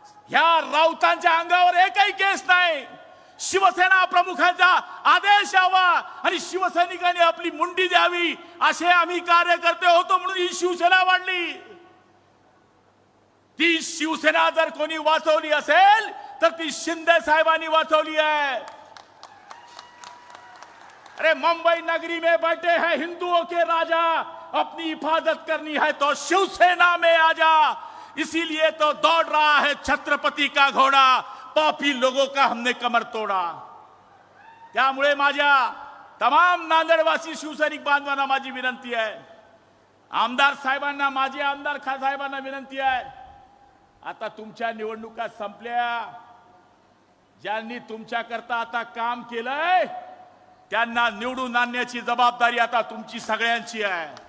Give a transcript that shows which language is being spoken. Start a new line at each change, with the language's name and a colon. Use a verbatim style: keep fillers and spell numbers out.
Marathi: ह्या राऊतांच्या अंगावर एकही केस नाही. शिवसेना प्रमुखांचा आदेश यावा आणि शिवसैनिकांनी आपली मुंडी द्यावी, असे आम्ही कार्यकर्ते होतो, म्हणून ही शिवसेना वाढली. ती शिवसेना जर कोणी वाचवली असेल तर ती शिंदे साहेबांनी वाचवली आहे.
Hindi: अरे मुंबई नगरी में बैठे हैं हिंदुओं के राजा, अपनी हिफाजत करनी है तो शिवसेना में आजा. इसीलिए तो दौड़ रहा है छत्रपति का घोड़ा, पापी लोगों का हमने कमर तोड़ा.
Marathi: त्यामुळे माझ्या तमाम नांदेडवासी शिवसैनिक बांधवांना माझी विनंती आहे, आमदार साहेबांना, माझे आमदार खा साहेबांना विनंती आहे, आता तुमच्या निवडणुका संपल्या. ज्यांनी तुमच्याकरता आता काम केलंय त्यांना निवडून आणण्याची जबाबदारी आता तुमची सगळ्यांची आहे.